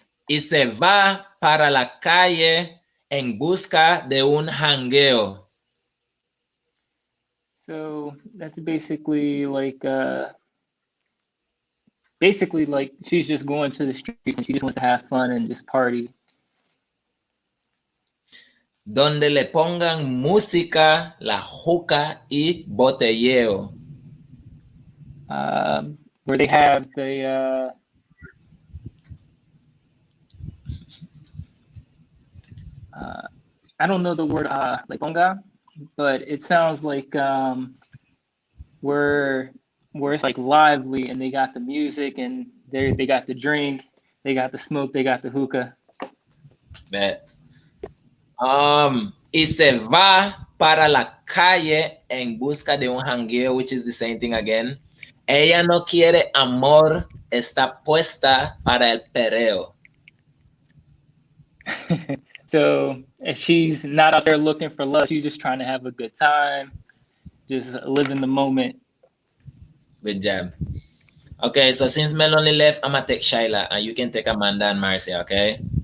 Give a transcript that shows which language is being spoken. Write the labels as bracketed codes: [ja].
[es] Y se va para la calle en busca de un jangueo. [en] So that's basically like she's just going to the streets and she just wants to have fun and just party. [es] Donde le pongan música, la juca y botelleo. [en] Where they have the I don't know the word like ponga, but it sounds like where it's like lively and they got the music and they got the drink, they got the smoke, they got the hookah. [es] Bet. Y se va para la calle en busca de un jangueo, [en] which is the same thing again. [es] Ella no quiere amor, está puesta para el perreo. [en] So if she's not out there looking for love, she's just trying to have a good time, just live in the moment. Good job. Okay, so since Melanie left, I'm gonna take Shyla and you can take Amanda and Marcia, okay?